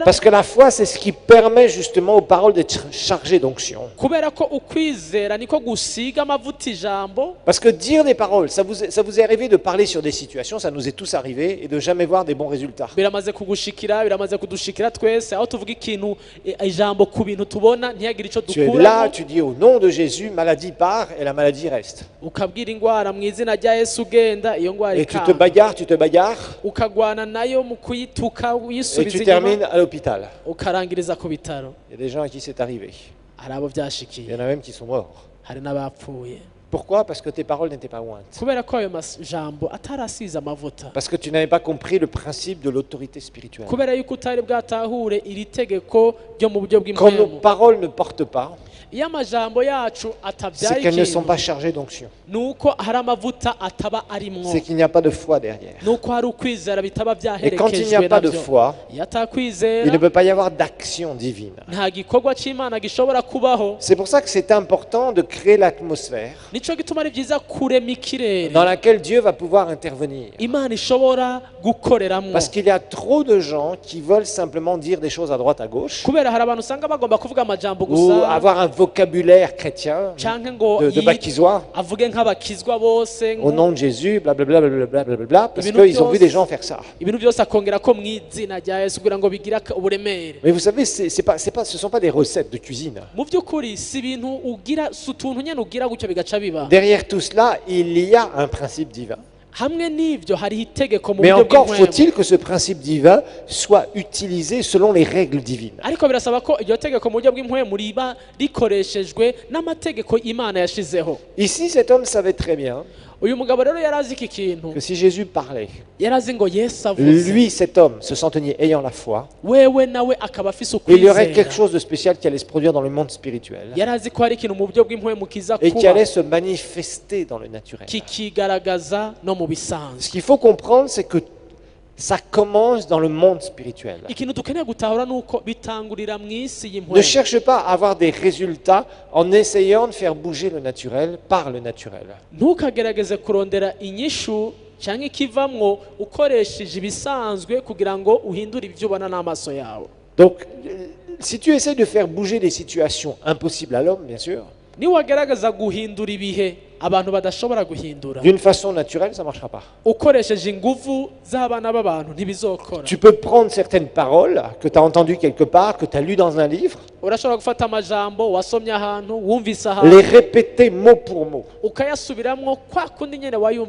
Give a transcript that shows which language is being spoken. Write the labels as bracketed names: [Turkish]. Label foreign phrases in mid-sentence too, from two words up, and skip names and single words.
[French] Parce que la foi, c'est ce qui permet justement aux paroles d'être chargées d'onction. [Rundi] kubera ko ukwizera niko gusiga amavuta ijambo. [French] Parce que dire des paroles, ça vous est arrivé de parler sur des situations, ça nous est tous arrivé, et de jamais voir des bons résultats. [Rundi] Biramaze kugushikira, biramaze kudushikira twese, aho tuvuga ikintu ijambo ku bintu tubona ntihagire ico [French] Tu es là, [Rundi] dukuramo, [French] tu dis au nom de Jésus, maladie part, et la maladie reste. [Rundi] ukabwira ingwara mu izina rya Yesu ugenda, iyo ngwara [French] Et tu te [Rundi] ikanga. [French] bagarres, [Rundi] Ukagwana nayo mu kuyituka [French] et [Rundi] uyisubiza [French] tu [Rundi] inyuma, [French] termines à l'hôpital. [Rundi] ukarangiriza ku bitaro. [French] Il y a des gens à qui c'est arrivé. [Rundi] Hari abo [French] Il y [Rundi] byashikiye, [French] en a même qui sont morts. [Rundi] hari n'abapfuye, [French] Pourquoi? Parce que tes paroles n'étaient pas ointes. [Rundi] kubera ko ayo majambo atarasize amavuta, [French] Parce que tu n'avais pas compris le principe de l'autorité spirituelle. [Rundi] kubera yuko utari bwatahure iri tegeko ryo mu buryo [French] Quand nos [Rundi] bw'impwemu. [French] paroles ne portent pas, [Rundi] Iyo amajambo yacu [French] c'est [Rundi] atabyaye [French] qu'elles ne sont [Rundi] ikintu, [French] pas chargées d'onction. [Rundi] nuko hari amavuta ataba arimwo, [French] C'est qu'il n'y a pas de foi derrière. [Rundi] nuko hari ukwizera bitaba [French] Et quand il n'y a [Rundi] byaherekejwe [French] pas de [Rundi] navyo. [French] foi, [Rundi] Iyo [French] il ne [Rundi] atakwizera [French] peut pas y avoir d'action divine. [Rundi] nta gikorwa c'Imana gishobora kubaho. [French] C'est pour ça que c'est important de créer l'atmosphère [Rundi] Nico gituma ari vyiza kurema ikirere [French] dans laquelle Dieu va pouvoir intervenir. [Rundi] Imana ishobora gukoreramwo, [French] Parce qu'il y a trop de gens qui veulent simplement dire des choses à droite, à gauche, [Rundi] kubera hari abantu usanga bagomba kuvuga amajambo [French] ou [Rundi] gusa [French] avoir un vocabulaire chrétien [Rundi] canke ngo [French] de bakizois, [Rundi] avuge nk'abakizwa bose, [French] au nom de Jésus, blablabla, blablabla, blablabla, parce Et bien, qu'ils ont nous, vu des gens faire ça. [Rundi] ibintu byose akongera ko mw'izina rya Yesu kugira ngo bigire uburemere. [French] Mais vous savez, ce ne sont pas des recettes de cuisine. [Rundi] Mu by'ukuri si ibintu ugira, si utuntu nyene ugira gutyo bigaca biba. [French] Derrière tout cela, il y a un principe divin. [Rundi] Hamwe n'ivyo hariho itegeko mu [French] Mais [Rundi] buryo [French] encore [Rundi] bw'impwemu. [French] faut-il que ce principe divin soit utilisé selon les règles divines. [Rundi] Ariko birasaba ko iryo tegeko mu buryo bw'impwemu riba rikoreshejwe n'amategeko Imana yashizeho. [French] Ici, cet homme savait très bien [Rundi] Uyu mugabo rero yari azi iki kintu, [French] que si Jésus parlait, [Rundi] yari azi ngo Yesu avuze, [French] lui, cet homme, se sentait ayant la foi, [Rundi] wewe nawe akaba afise [French] il y aurait quelque [Rundi] ukwizera. [French] chose de spécial qui allait se produire dans le monde spirituel [Rundi] Yari azi ko hari ikintu mu buryo bw'impwemu kiza [French] et qui [Rundi] kuba [French] allait se manifester dans le naturel. [Rundi] kikigaragaza no mu bisanzwe. [French] Ce qu'il faut comprendre, c'est que ça commence dans le monde spirituel. [Rundi] Ikintu dukeneye gutahura nuko bitangurira mu isi [French] Ne [Rundi] y'impwemu. [French] cherche pas à avoir des résultats en essayant de faire bouger le naturel par le naturel. [Rundi] Ntukagerageze kurondera inyishu cyangwa ikivamwo ukoresheje ibisanzwe kugira ngo uhindure ibyo ubona n'amaso yawe. [French] Donc, si tu essaies de faire bouger des situations impossibles à l'homme, bien sûr, [Rundi] Niwagerageza guhindura ibihe abantu badashobora guhindura, [French] d'une façon naturelle, ça ne marchera pas. [Rundi] ukoresheje ingufu z'abana b'abantu ntibizokora. [French] Tu peux prendre certaines paroles que tu as entendues quelque part, que tu as lues dans un livre, [Rundi] Urashobora gufata amajambo wasomye ahantu, wumvise [French] les [Rundi] ahantu, [French] répéter mot pour mot [Rundi] ukayasubiramwo kwa kundi nyene wayumva